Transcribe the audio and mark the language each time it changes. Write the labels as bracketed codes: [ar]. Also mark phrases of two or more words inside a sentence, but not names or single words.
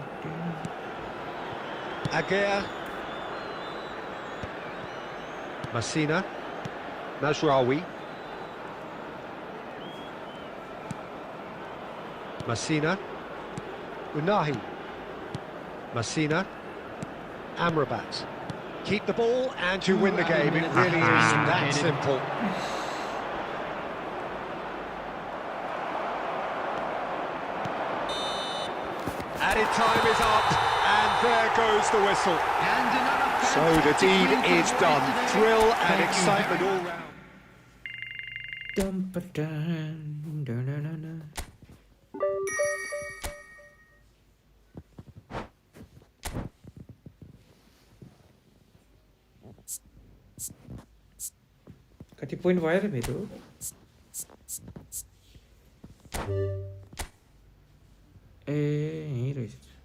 [en] Agea. Messina. Mazraoui. Messina. Unahi. Messina. Amrabat. Keep the ball and you win the game. It really is that simple. Added time is up, and there goes the whistle. So the deed is done. Thrill and excitement all round. [ne] कति पोइन्ट भयो र मेरो ए यही रहेछ